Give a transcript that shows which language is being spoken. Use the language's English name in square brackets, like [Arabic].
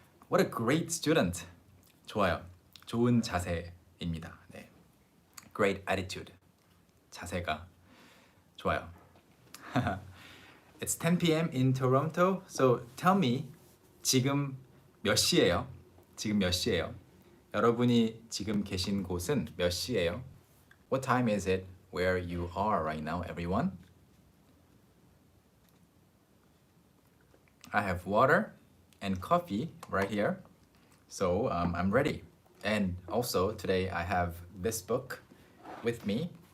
[English] What a great student. [Korean] 좋아요. 좋은 자세입니다. 네. [English] Great attitude. [Korean] 자세가 좋아요. [English] It's 10 p.m. in Toronto. So tell me, [Korean] 지금 몇 시예요? 지금 몇 시예요? 여러분이 지금 계신 곳은 몇 시예요? [English] What time is it where you are right now, everyone? I have water and coffee right here. So I'm ready. And also today I have this book with me.